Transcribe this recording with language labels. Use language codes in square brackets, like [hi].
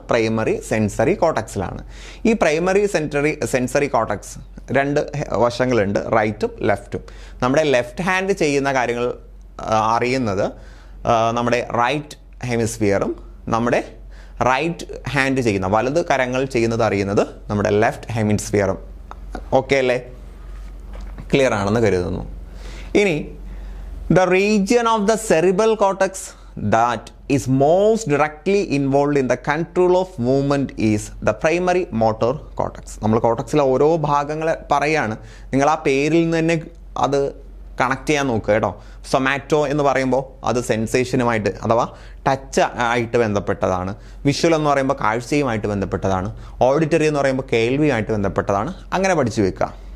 [ml] Primary sensory കോട്ടക്സിലാണ്. ഈ primary sensory കോട്ടക്സ് രണ്ട് വശങ്ങളുണ്ട്, റൈറ്റും ലെഫ്റ്റും. നമ്മുടെ ലെഫ്റ്റ് ഹാൻഡ് ചെയ്യുന്ന കാര്യങ്ങൾ അറിയുന്നത് നമ്മുടെ റൈറ്റ് ഹെമിസ്ഫിയറും, നമ്മുടെ റൈറ്റ് ഹാൻഡ് ചെയ്യുന്ന വലത് കരങ്ങൾ ചെയ്യുന്നത് അറിയുന്നത് നമ്മുടെ ലെഫ്റ്റ് ഹെമിസ്ഫിയറും. ഓക്കെ അല്ലേ? ക്ലിയർ ആണെന്ന് കരുതുന്നു. ഇനി [en] the region of the cerebral cortex that is most directly involved in the control of movement is the primary motor cortex. [ml] നമ്മൾ കോർട്ടക്സിലെ ഓരോ ഭാഗങ്ങളെ പറയാണ്, നിങ്ങൾ ആ പേരിൽ നിന്ന് തന്നെ അത് കണക്ട് ചെയ്യാൻ നോക്കുക കേട്ടോ. സൊമാറ്റോ എന്ന് പറയുമ്പോൾ അത് സെൻസേഷനുമായിട്ട് അഥവാ ടച്ച് ആയിട്ട് ബന്ധപ്പെട്ടതാണ്. വിഷ്വൽ എന്ന് പറയുമ്പോൾ കാഴ്ചയുമായിട്ട് ബന്ധപ്പെട്ടതാണ്. ഓഡിറ്ററി എന്ന് പറയുമ്പോൾ കേൾവിയുമായിട്ട് ബന്ധപ്പെട്ടതാണ്. അങ്ങനെ പഠിച്ചു വെക്കുക.